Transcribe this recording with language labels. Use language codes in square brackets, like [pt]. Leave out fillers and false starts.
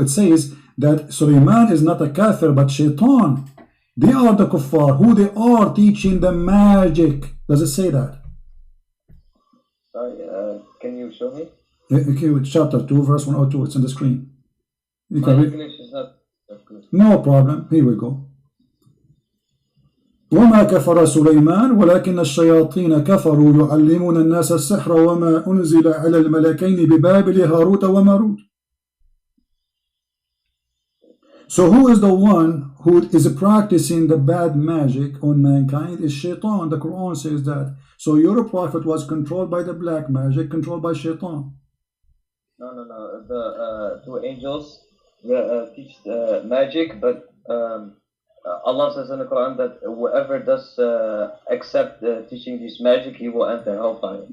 [en] It says that Sulaiman is not a kafir, but shaitan. They are the kuffar, who they are teaching the magic. Does it say that? Sorry, can you show me? Okay, with chapter 2, verse 102. It's on the screen. You My can read. English is not that good. No problem. Here we go. [ar] وما كفر سليمان ولكن الشياطين كفروا يعلمون الناس السحر وما أنزل على الملكين ببابل هاروت وماروت. [en] So who is the one who is practicing the bad magic on mankind? Is shaitan. The Quran says that. So your prophet was controlled by the black magic, controlled by shaitan. No. The 2 angels teach magic, but Allah says in the Quran that whoever does accept teaching this magic, he will enter hellfire.